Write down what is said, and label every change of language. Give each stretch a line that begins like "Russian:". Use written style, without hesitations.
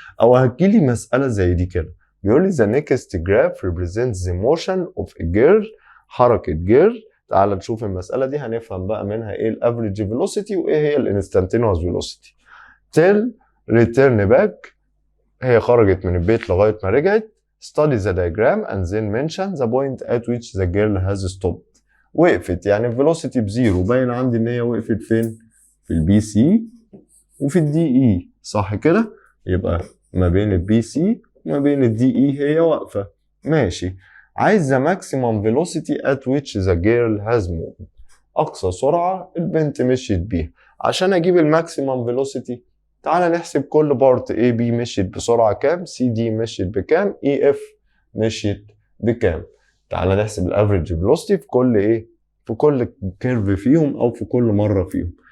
Arabic: او هتجيلي مساله زي دي كده بيقول لي
English: the next graph represents the motion of a girl،
Arabic: حركة
English: girl
Arabic: تعال نشوف المسألة دي هنفهم بقى منها ايه الافريج فيلوسيتي وايه هي الانستانتينوس فيلوسيتي. تيل ريتيرن باك، هي خرجت من البيت لغاية ما رجعت.
English: study the diagram and then mention the point at which the girl has stopped.
Arabic: وقفت يعني الفيلوسيتي بزيرو، باين عندي ان هي وقفت فين؟ في البي سي وفي الدي اي، صح كده؟ يبقى ما بين البي سي وما بين الدي اي هي واقفة. ماشي. عايز
English: the maximum velocity at which the girl has moved.
Arabic: أقصى سرعة البنت مشيت بيها. عشان أجيب الماكسيمم فيلوسيتي تعالى نحسب كل بارت. A B مشيت بسرعة كام، C D مشيت بكام، E F مشيت بكام. تعالى نحسب الافريج فيلوسيتي في كل ايه، في كل كيرف فيهم او في كل مرة فيهم.